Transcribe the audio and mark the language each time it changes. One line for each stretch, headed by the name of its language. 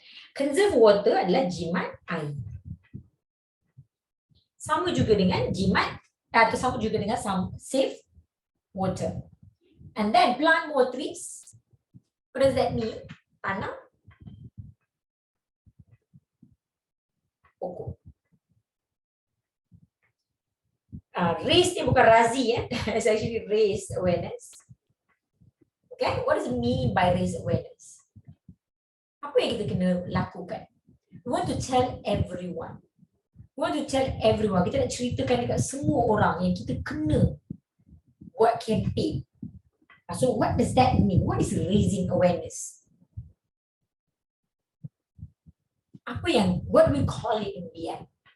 English: Conserve water
Malay: adalah jimat air. Sama juga dengan jimat atau sama juga dengan save water.
English: And then plant more trees. What does that mean?
Malay: Tanam pokok.
English: Raise
Malay: ni bukan razi ya.
English: It's actually raise awareness. Okay, what does it mean by raise awareness?
Malay: Apa yang kita kena lakukan?
English: We want to tell everyone. We want to tell everyone.
Malay: Kita nak ceritakan dekat semua orang yang kita kena buat campaign.
English: So what does that mean? What is raising awareness? What do we call it in the end?